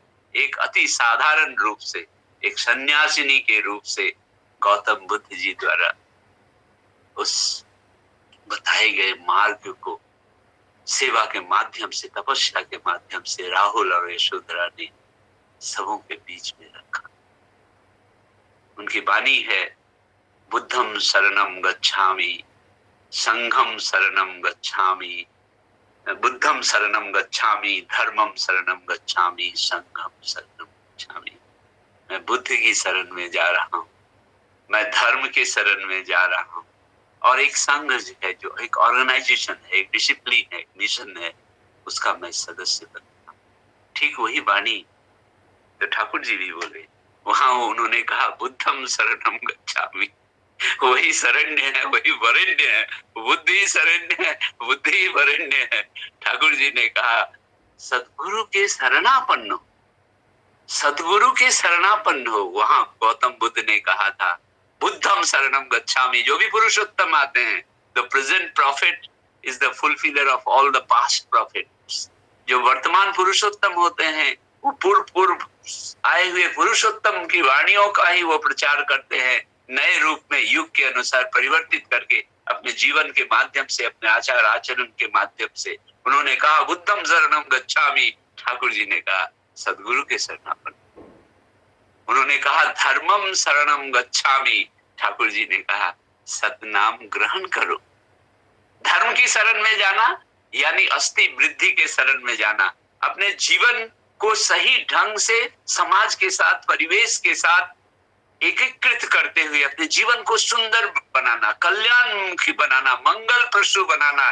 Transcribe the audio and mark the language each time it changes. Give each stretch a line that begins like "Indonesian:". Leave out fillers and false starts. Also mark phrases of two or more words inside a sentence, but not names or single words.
Hindi: एक अति साधारण रूप से, एक सन्यासिनी के रूप से गौतम बुद्ध जी द्वारा उस बताए गए मार्ग को सेवा के माध्यम से, तपस्या के माध्यम से राहुल और यशोधरा ने सबों के बीच में रखा। उनकी वाणी है,
Pali: बुद्धम शरणम गच्छामि, संघम शरणम गच्छामि, बुद्धम शरणम गच्छामि, धर्मम शरणम गच्छामि, संघम शरणम गच्छामि।
Hindi: मैं बुद्ध की शरण में जा रहा हूँ, मैं धर्म के शरण में जा रहा हूँ, और एक संघ है, जो एक ऑर्गेनाइजेशन है, एक डिसिप्लिन है, एक मिशन है, उसका मैं सदस्य बनता हूँ। ठीक वही वाणी तो ठाकुर जी भी बोले। वहां उन्होंने कहा,
Pali: बुद्धम शरणम गच्छामि,
Hindi: वही शरण्य है, वही वरेण्य है, बुद्धि शरण्य है, बुद्धि वरेण्य है। ठाकुर जी ने कहा, सदगुरु के शरणापन्न हो। वहां गौतम बुद्ध ने कहा था,
Pali: बुद्धम शरणम गच्छामि।
Hindi: जो भी पुरुषोत्तम आते हैं,
English: the present prophet is the fulfiller of all the past prophets.
Hindi: जो वर्तमान पुरुषोत्तम होते हैं, वो पूर्व आए हुए पुरुषोत्तम की वाणियों का ही वो प्रचार करते हैं, नए रूप में युग के अनुसार परिवर्तित करके अपने जीवन के माध्यम से, अपने आचार आचरण के माध्यम से। उन्होंने कहा
Pali: बुद्धम शरणम गच्छामि,
Hindi: ठाकुर जी ने कहा सदगुरु के शरणापन्न। उन्होंने कहा
Pali: धर्मम शरणम गच्छामि,
Hindi: ठाकुर जी ने कहा सतनाम ग्रहण करो। धर्म की शरण में जाना यानी अस्थि वृद्धि के शरण में जाना, अपने जीवन को सही ढंग से समाज के साथ, परिवेश के साथ एकीकृत करते हुए अपने जीवन को सुंदर बनाना, कल्याणमुखी बनाना, मंगल प्रसू बनाना।